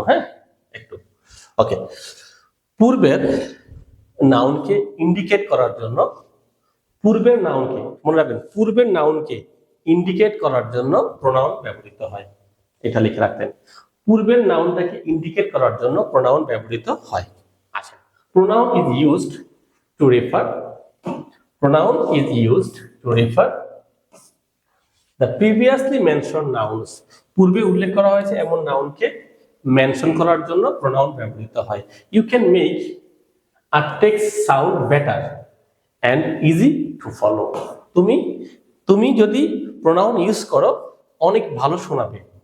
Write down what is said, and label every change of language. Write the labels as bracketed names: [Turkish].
[Bangla] হ্যাঁ, একটু ওকে। পূর্বের নাউনকে ইন্ডিকেট করার জন্য, পূর্বের নাউনকে মনে রাখবেন, পূর্বের নাউনকে ইন্ডিকেট করার জন্য প্রোনাউন ব্যবহৃত হয়। এটা লিখে রাখতেন, পূর্বের নাউনটাকে ইন্ডিকেট করার জন্য প্রোনাউন ব্যবহৃত হয়। আচ্ছা, [English] Pronoun is used to refer, pronoun is used to refer the previously mentioned nouns। [Bangla] পূর্বে উল্লেখ করা হয়েছে এমন নাউনকে মেনশন করার জন্য প্রোনাউন ব্যবহৃত হয়। [English] You can make a text sound better and easy to follow. [Bangla] তুমি যদি প্রোনাউন ইউজ করো, অনেক ভালো শোনাবে।